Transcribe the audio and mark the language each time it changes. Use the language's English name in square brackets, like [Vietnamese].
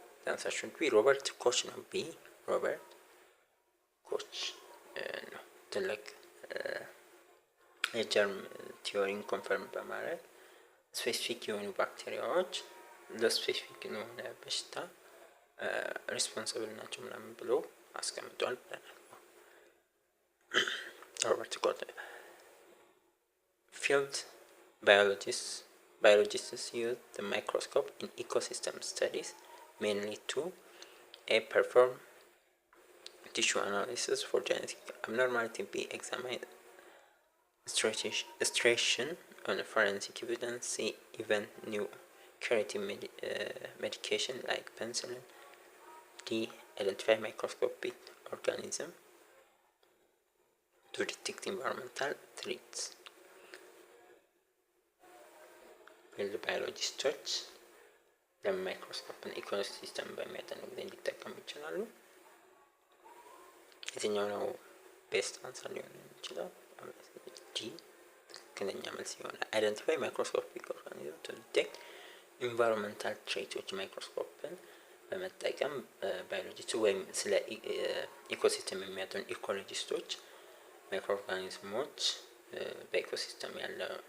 [English] answer should be [Amharic] ሮበርት ኮች ነው። ቢ ሮበርት ኮች ነው። ትልቅ የጀርም ቲዮሪን ኮንፈርም በማድረግ ስፔሲፊክ የሆኑ ባክቴሪያዎች ለስፔሲፊክ የሆነ በሽታ ሪስፖንሲብል ናቸው ምናምን ብሎ አስቀምጧል ብለናል። Robert Koch. [English] Field biologists use the microscope in ecosystem studies mainly to A. Perform tissue analysis for genetic abnormality, B. Examine extraction on forensic evidence, C. Even new curative medication like penicillin, D. Identify microscopic organism to detect environmental threats. [Amharic] Field biologists ለማይክሮስኮፕን ኢኮሲስተም በሚያጠኑ ጊዜ እንዲጠቀሙ ይችላሉ። የትኛው ነው ቤስት አንሰር ሊሆን ይችላል? ዲ ትክክለኛ መልስ ይሆናል። [English] አይደንቲፋይ ማይክሮስኮፒክ ኦርጋኒዝም ቱ ዲቴክት ኢንቫይሮንመንታል ትሬቶች [Amharic] ማይክሮስኮፕን በመጠቀም ባዮሎጂስት ወይም ስለ ኢኮሲስተም የሚያጠኑ ኢኮሎጂስቶች ማይክሮ ኦርጋኒዝሞች በኢኮሲስተም ያለ